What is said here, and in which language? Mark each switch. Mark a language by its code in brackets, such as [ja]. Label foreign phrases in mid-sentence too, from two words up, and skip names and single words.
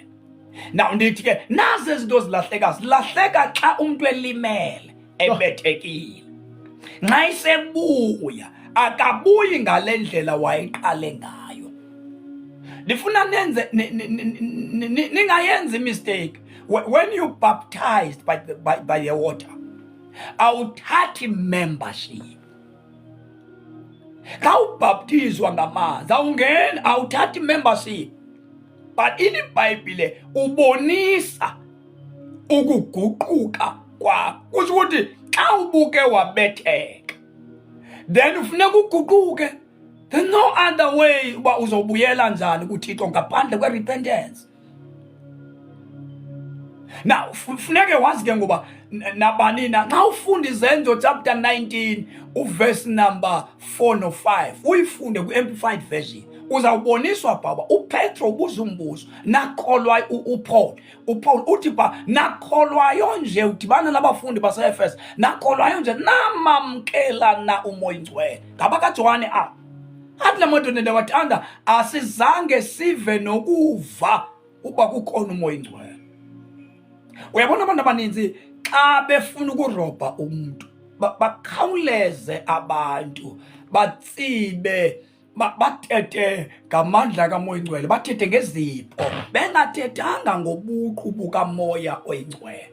[xh] Now ndithi ke nazi izinto zilahleka xa umuntu elimele, ebethekile. Nxa isebuya, akabuyi ngale ndlela wayeqale ngayo. Ndifuna nenze ningayenzi imistake. [en] When you baptized by the water, [xh] awuthathi membership. Xa ubaptizwa ngamanzi awungeni, awuthathi membership. But in iBhayibhile ubonisa ukuguquka kwakho. Kusho ukuthi xa ubuke wabetheka, then ufuneka uguquke. [en] There's no other way [xh] uba uzobuyela njani kuThixo ngaphandle kwe-repentance. Now funeke wazi ke ngoba nabani na xa ufunda iZenzo chapter 19 uverse number 4 no 5 uyifunde ku-Amplified version, uzawuboniswa baba uPetro ubuza umbuzo, nakholwa uPaul uthi ba nakholwayo nje udibana nabafundi base-Efesu, nakholwayo nje namamkela na umoya oyingcwele. Ngaba kaJohane apha athi lamadoda ndiyawathanda, asizange sive nokuva uba kukhona umoya oyingcwele. Uyabona abantu abaninzi xa befuna ukurobha umuntu bakhawuleze abantu, batsibe, bathethe ngamandla kamoya oyingcwele, bathethe ngezipho, bengathethanga ngobuqu bukamoya oyingcwele.